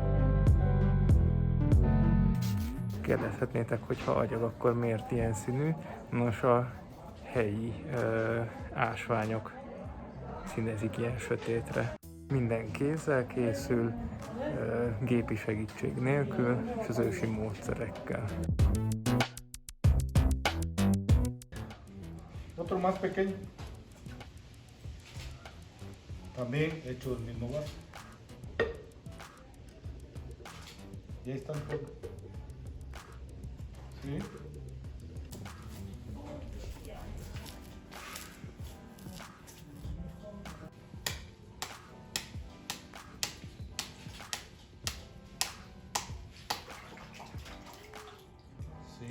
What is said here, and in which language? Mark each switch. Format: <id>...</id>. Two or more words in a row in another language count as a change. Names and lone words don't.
<hu>Kérdezhetnétek, hogy ha agyag, akkor miért ilyen színű? Nos, a helyi ásványok színezik ilyen sötétre. Minden kézzel készül, gépi segítség nélkül, és az ősi módszerekkel.</hu> <es>Otro más pequeño. También hecho del mismo vaso. Y ahí están todos. ¿Sí? Sí.</es>